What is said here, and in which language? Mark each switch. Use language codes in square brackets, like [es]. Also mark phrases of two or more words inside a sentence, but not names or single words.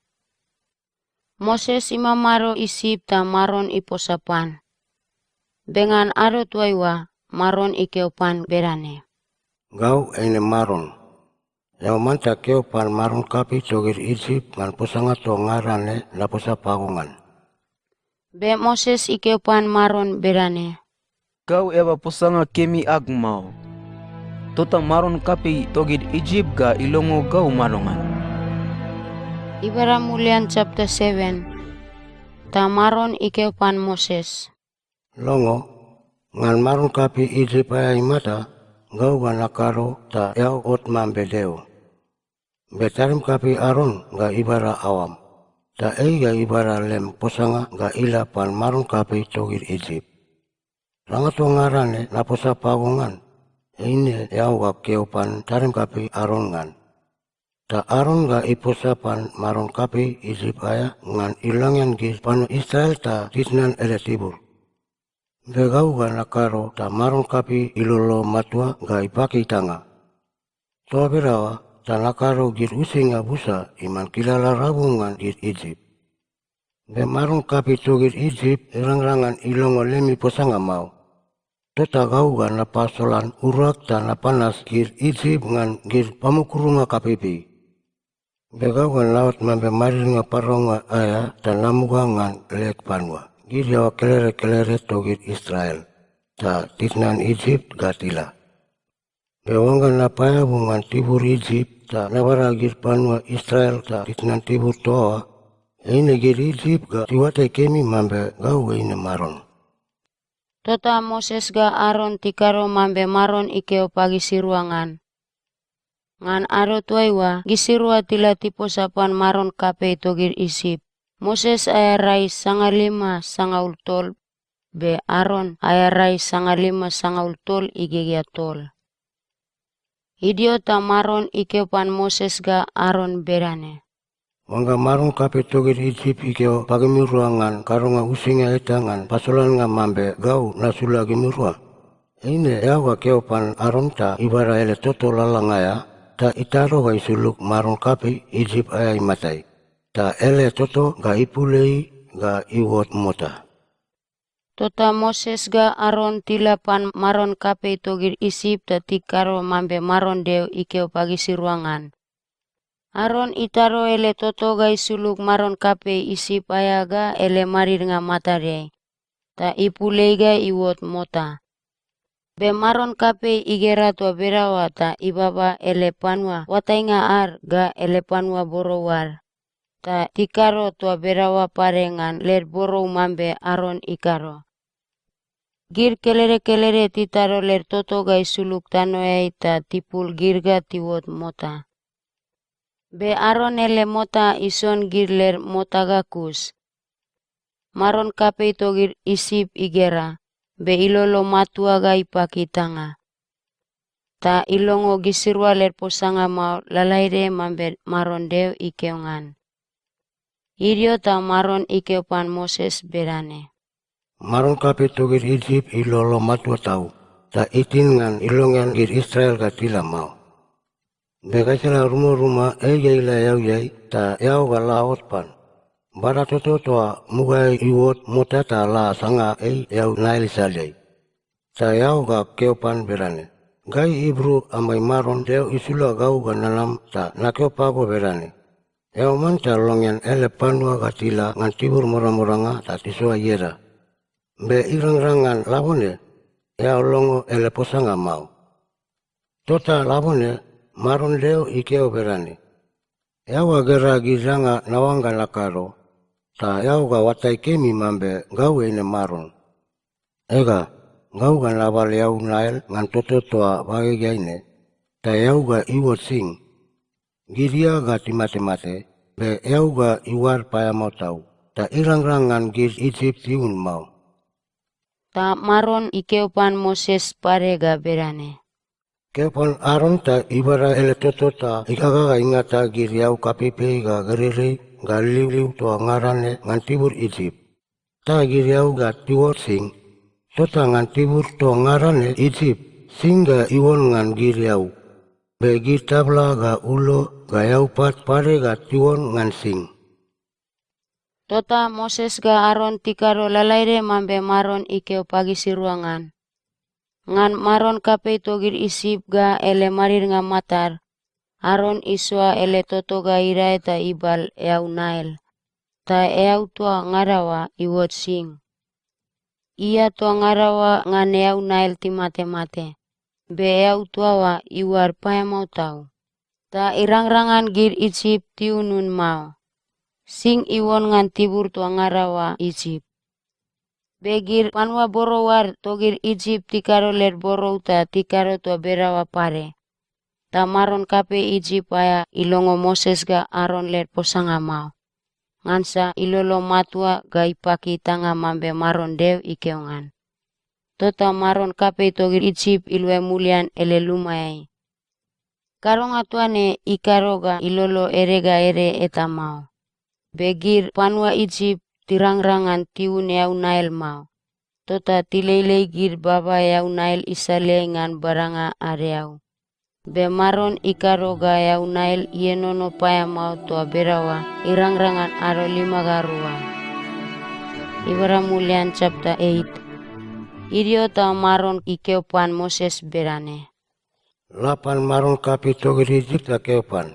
[bch] Moses imamaro Isip ta Maron iposapan. Bengan aro tuaiwa Maron ikeopan berane. Gau ene Maron. Yang manta keopan Maron kapi togir Isip ngan posanga to ngarane na posa pagungan. Be Moses ikeopan Maron berane. Kau eba posanga kemi agmau. Tota Maron kapi togir Egypt ga ilongo gau marongan. Ibara Mulian chapter 7. Ta Maron ikeopan Moses. Longo, ngan Maron kapi Isip aya imata, gau ga nakaro ta yau ot mambedeo. Betarim kapi Aron ga ibara awam. Ta ei ga ibara lem posanga ga ila pan Maron kapi togir Isip. Rangato ngarane na posa pagungan. Eine yau ga keopan tarim kapi Aron ngan. Ta Aron ga iposapan Maron kapi Isip aya ngan ilangan gis panu Israel ta titnan ele tibur. Begau ga nakaro ta Maron kapi ilolo matua ga ipaki tanga. Toa berawa ta nakaro gir usinga busa iman kilala rabungan gir Isip. Be Maron kapi togir Isip irang-rangan ilongo lemi posanga mau. Tota gau ga napasolan urak ta napanas gir Isip ngan gir pamukurunga kapipi. Begau gan laut mambe maringa paronga aya dan namuga ngan lek panwa. Gir yawa kelere-kelere togir Israel. Ta titnan Egypt gatila. Bewangga napaya bungan tibur Egypt ta nabara gir panwa Israel ta titnan tibur toa. Eine gir Egypt ga tiwate kemi mambe gau eine Maron. Tota Moses ga Aron tikaro mambe Maron ikeo pagi siruangan. Ngan aro tuaiwa gisirua tila tiposapan Maron kape togir Isip. Moses ayarai 5 sangaul tol. Be Aron ayarai 5 sangaul tol igegea tol. Idiota Maron ikeopan Moses ga Aron berane. Wangga Maron kape togir Isip ikeo pagimiruangan karonga usinga etangan pasolan nga mambe gau nasula gimirua. Eine yau ga keopan Aron ta ibara ele toto lalangaya. Ta itaro ga isuluk Maron kapi Isip aya imatai. Ta ele toto ga ipulei ga iwot mota. Tota Moses ga Aron tilapan Maron kape togir Isip ta tikaro mambe Maron deu ikeo pagi siruangan. Aron itaro ele toto ga isuluk Maron kape Isip aya ga ele marir nga matare. Ta ipulei ga iwot mota. Be Maron kape igera tua berawa ta ibaba ele panwa watainga ar ga ele panwa borowar. Ta tikaro tua berawa parengan ler borou mambe Aron ikaro. Gir kelere titaro ler toto gai suluk tanoyai ta tipul girga tiwot mota. Be Aron ele mota ison gir ler mota gakus. Maron kapei togir isip igera, be ilolo matua gai pakitanga. Ta ilongo gisirwa ler posanga mau lalaire mambe maron deo ikeongan. Irio ta maron ikeopan Moses berane. Maron kape togir Egypt ilolo matua tau, ta itin ngan ilongan gir Israel katila mau. Bekaisala rumah-rumah ila yau yai, ta yau ga laot pan. Bara toto toa mugai iwot mota ta la sanga yau nail salai. Ta yau ga keopan berane. Gai Ibru amai maron deo isula gau ga nalam ta nakeopago berane. Yau manta longen ele panua katila ngan tibur mora-moranga ta tisua yera. Be irang-rangan labone, yau longo ele posanga mau. Tota labone, maron deo ikeo berani. Yau agera gizanga nawanga lakaro, ta yau ga watai kemi mambe gau ene maron. Ega, gau ga labal yau nael ngan toto toa bagegaine, ta yau ga iwot sing. Giria ga timate-mate, be yau ga iwar paya mau tau, ta irang-rangan giz Egypt tiun mau. Ta maron ikeopan Moses parega berane. Keopan Aron ta ibara ele toto ta ikaga ga ingata gir yau kapipe ga gerere ga liu toa ngarane ngan tibur Egypt. Ta gir yau ga tiwot sing, tota ngan tibur toa ngarane Egypt, sing ga iwon ngan gir yau. Be gir tabla ga ulo ga yau pat pare ga tiwon ngan sing. Tota Moses ga Aron tikaro lalaire mambe maron ikeo pagi siruangan. Ngan maron kapei togir isip ga ele marir nga matar. Aron iswa ele toto ga irai ta ibal eau nail. Ta eau tua ngarawa iwot sing. Ia tua ngarawa ngan eau nail timate-mate. Be eau tua wa iwar paya mau tau. Ta irang-rangan gir Egypt tiunun mau. Sing iwon ngan tibur tua ngarawa Egypt. Begir panwa borowar togir Egypt tikaro ler borow ta tikaro tua berawa pare. Ta maron kape Egypt aya ilongo Moses ga Aron ler posanga mau. Ngansa ilolo matua ga ipaki tanga mambe maron deo ikeongan. Tota maron kape togir Egypt ilwe mulian ele lumayai. Karonga tuane ikaro ga ilolo erega ere eta mau. Begir panua Egypt tirang-rangan tiun yau nail mau. Tota tileilei gir baba yau nail isale ngan baranga areau. Be maron ikaro ga yau nail ienono paya mau tua berawa irang-rangan aro 5 garua. Ibara mulian chapter 8. Idio ta maron ikeopan Moses berane. Lapan maron kapi togir Egypt la keopan.